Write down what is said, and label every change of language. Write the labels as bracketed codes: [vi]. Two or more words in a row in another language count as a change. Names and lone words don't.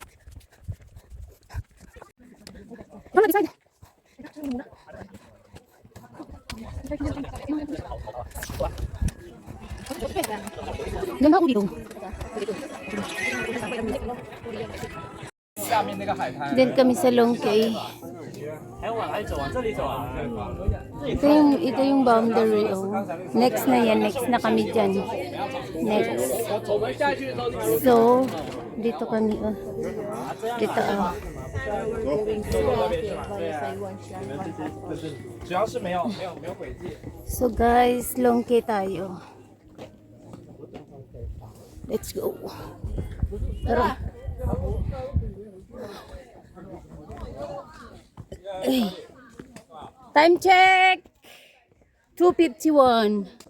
[en] Mama decide. [tl] Ganda uli dong. [zh] 下面那个海滩。 [tl] Then kami sa Longkay. [zh] 还要往哪里走？往这里走啊？ [tl] Ito yung boundary oh. Next na yan, next na kami dyan. Next. [zh] 我们下去的时候， [tl] So, dito kami oh. Dito oh. [zh] 只要是没有轨迹。 [tl] So guys, Longkay tayo. [en] Let's go. [tl] Tara. Ay. [en] Time check. 2:51.